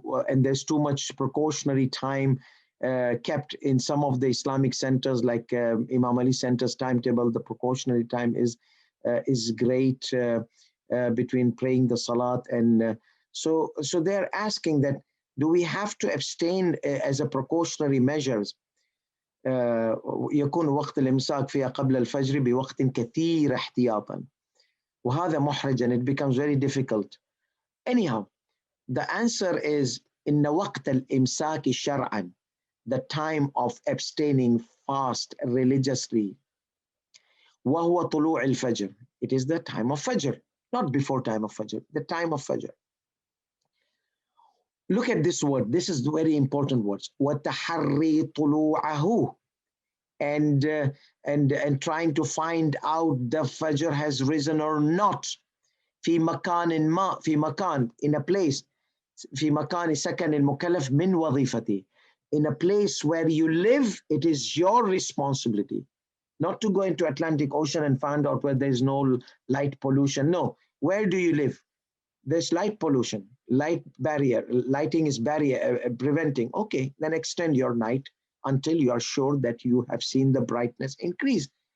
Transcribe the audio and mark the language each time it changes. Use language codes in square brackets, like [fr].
[en] And there's too much precautionary time kept in some of the Islamic centers, like Imam Ali Center's timetable. The precautionary time is great between praying the Salat. And so they're asking that, do we have to abstain as a precautionary measures? [ar] يكون وقت الإمساك فيها قبل الفجر بوقت كثير احتياطا وهذا محرج, [en] and it becomes very difficult. Anyhow, the answer is [ar] إن وقت الإمساك شرعا, [en] the time of abstaining fast religiously, [ar] وهو طلوع الفجر, [en] it is the time of Fajr, not before time of Fajr, the time of Fajr. Look at this word. This is very important words. [ar] وَتَحَرِّي طُلُوعَهُ, [en] and trying to find out the Fajr has risen or not. [ar] في مكان ما, في مكان, [en] in a place. [ar] في مكان سكن المكلف من وظيفتي. [en] In a place where you live, it is your responsibility. Not to go into Atlantic Ocean and find out where there is no light pollution. No. Where do you live? There's light pollution, light barrier, lighting is barrier preventing. Okay, then extend your night until you are sure that you have seen the brightness increase.